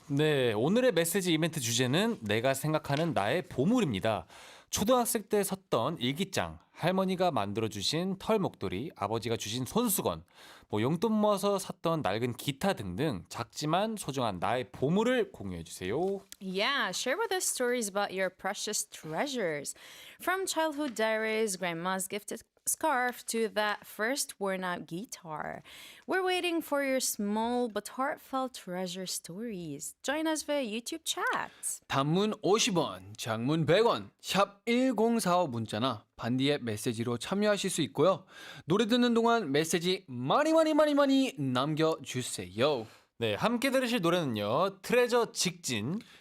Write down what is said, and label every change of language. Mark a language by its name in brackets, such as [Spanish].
[Korean] 네, 오늘의 메시지 이벤트 주제는 내가 생각하는 나의 보물입니다. 초등학생 때 섰던 일기장, 할머니가 만들어주신 털 목도리, 아버지가 주신 손수건, 뭐 용돈 모아서 샀던 낡은 기타 등등 작지만 소중한 나의 보물을 공유해주세요. [English] Yeah, share with us stories about your precious treasures. From childhood diaries, grandma's gifted scarf to that first worn out guitar. We're waiting for your small but heartfelt treasure stories. Join us via YouTube chat. [Korean] 단문 50원, 장문 100원, 샵 1045 문자나 반디의 메시지로 참여하실 수 있고요. 노래 듣는 동안 메시지 많이 남겨주세요. 네, 함께 들으실 노래는요. 트레저 직진.